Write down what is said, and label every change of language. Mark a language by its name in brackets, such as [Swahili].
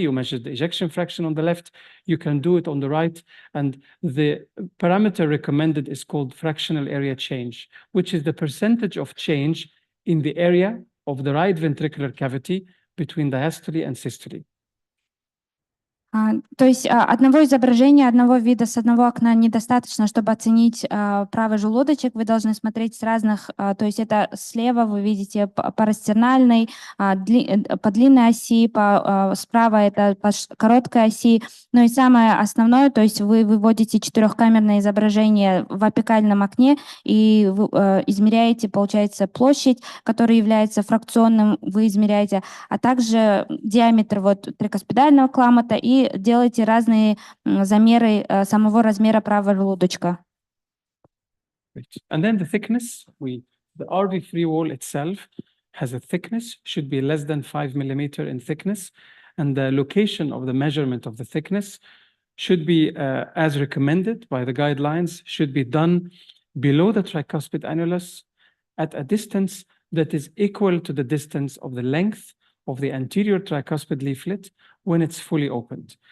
[English] You measured the ejection fraction on the left. You can do it on the right. And the parameter recommended is called fractional area change, which is the percentage of change in the area of the right ventricular cavity between diastole and systole. [Russian] То есть одного изображения, одного вида с одного окна недостаточно, чтобы оценить правый желудочек. Вы должны смотреть с разных, то есть это слева вы видите парастернальный, по длинной оси, справа это по короткой оси. Ну и самое основное, то есть вы выводите четырехкамерное изображение в апикальном окне и вы измеряете, получается, площадь, которая является фракционным, вы измеряете, а также диаметр трикаспидального клапана и делайте разные замеры самого размера правого желудочка. [English] And then the thickness, the RV free wall itself has a thickness, should be less than 5 millimeter in thickness, and the location of the measurement of the thickness should be, as recommended by the guidelines, should be done below the tricuspid annulus at a distance that is equal to the distance of the length of the anterior tricuspid leaflet when it's fully opened.